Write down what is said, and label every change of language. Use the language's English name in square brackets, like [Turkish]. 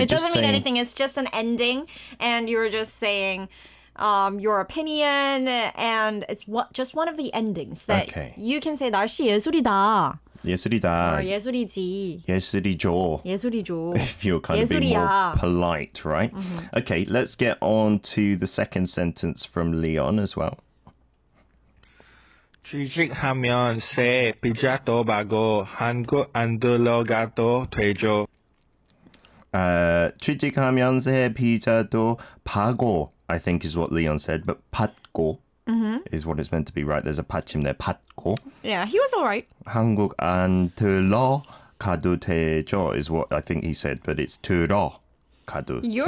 [English] It doesn't mean anything. It's just an ending, and you're just saying your opinion, and it's just one of the endings that you can say 날씨 예술이다. [Korean] 예술이다. Or 예술이지. 예술이죠. 예술이죠. [English] If you're kind of being more polite, right? Okay, let's get on to the second sentence from Leon as well. [Korean] 취직하면 새 비자도 받고 한국 안 들어가도 되죠. [English] 취직하면 새 비자도 받고, I think is what Leon said, but 받고 is what it's meant to be, right? There's a 받침 there, 받고. Yeah, he was all right. 한국 안 들어가도 되죠 is what I think he said, but it's 들어가도 되죠.